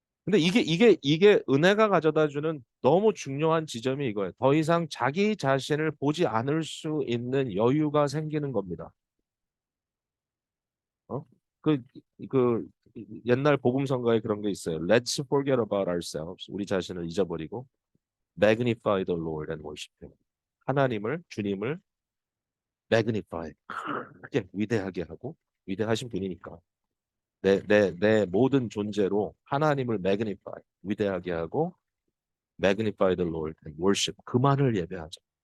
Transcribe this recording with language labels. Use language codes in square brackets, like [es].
[ko] 근데 이게 은혜가 가져다 주는 너무 중요한 지점이 이거예요. 더 이상 자기 자신을 보지 않을 수 있는 여유가 생기는 겁니다. 어? 그, 그 옛날 복음성가에 그런 게 있어요. [en] Let's forget about ourselves. [ko] 우리 자신을 잊어버리고 [en] magnify the Lord and worship Him. [ko] 하나님을, 주님을 magnify. 크게 위대하게 하고 위대하신 분이니까 내 모든 존재로 하나님을 magnify 위대하게 하고 [en] magnify the Lord and worship [ko] 그만을 예배하자.